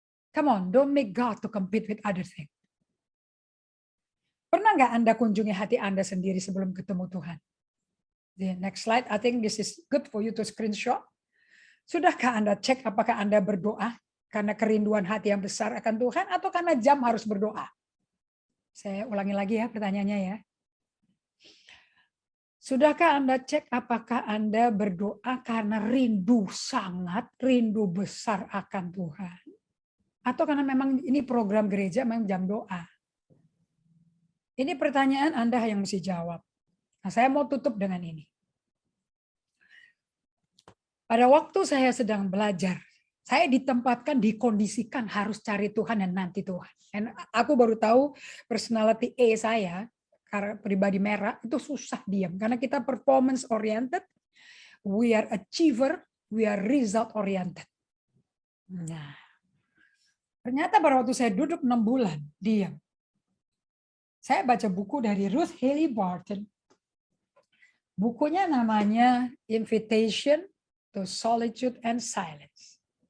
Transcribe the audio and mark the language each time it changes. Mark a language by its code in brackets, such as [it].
[en] Come on, don't make God to compete with other things. [id] Pernah nggak Anda kunjungi hati Anda sendiri sebelum ketemu Tuhan? [en] The next slide, I think this is good for you to screenshot. [id] Sudahkah Anda cek apakah Anda berdoa karena kerinduan hati yang besar akan Tuhan atau karena jam harus berdoa? Saya ulangi lagi ya pertanyaannya ya. Sudahkah Anda cek apakah Anda berdoa karena sangat rindu besar akan Tuhan? Atau karena memang ini program gereja memang jam doa? Ini pertanyaan Anda yang mesti jawab. Nah, saya mau tutup dengan ini. Pada waktu saya sedang belajar, saya ditempatkan, dikondisikan harus cari Tuhan dan nanti Tuhan. Dan aku baru tahu personality A saya, karena pribadi merah, itu susah diam. Karena kita [en] performance oriented, we are achiever, we are result oriented. [id] Nah, ternyata pada waktu saya duduk 6 bulan, diam. Saya baca buku dari Ruth Haley Barton. Bukunya namanya Invitation to Solitude and Silence.